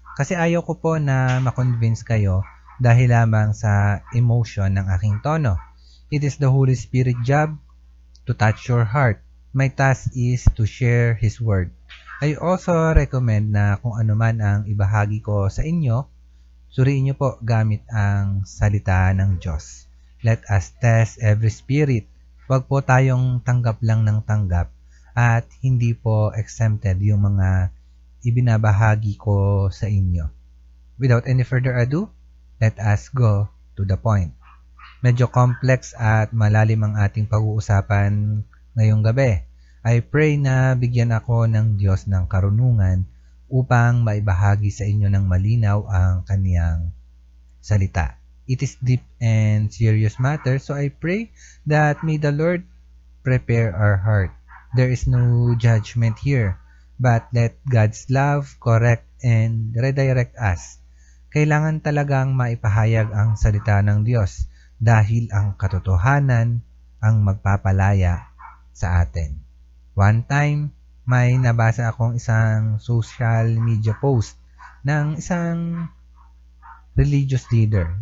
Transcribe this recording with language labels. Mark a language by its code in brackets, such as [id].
[tl] Kasi ayaw ko po na makonvince kayo dahil lamang sa emotion ng aking tono. [en] It is the Holy Spirit job to touch your heart. My task is to share His Word. I also recommend [tl] na kung ano man ang ibahagi ko sa inyo, suriin niyo po gamit ang salita ng Diyos. [en] Let us test every spirit. [tl] Huwag po tayong tanggap lang ng tanggap at hindi po exempted yung mga ibinabahagi ko sa inyo. [en] Without any further ado, let us go to the point. [tl] Medyo complex at malalim ang ating pag-uusapan ngayong gabi. [en] I pray [tl] na bigyan ako ng Diyos ng karunungan upang maibahagi sa inyo ng malinaw ang kaniyang salita. [en] It is deep and serious matter, so I pray that may the Lord prepare our heart. There is no judgment here, but let God's love correct and redirect us. [tl] Kailangan talagang maipahayag ang salita ng Diyos dahil ang katotohanan ang magpapalaya sa atin. [en] One time, [tl] may nabasa akong isang social media post ng isang religious leader.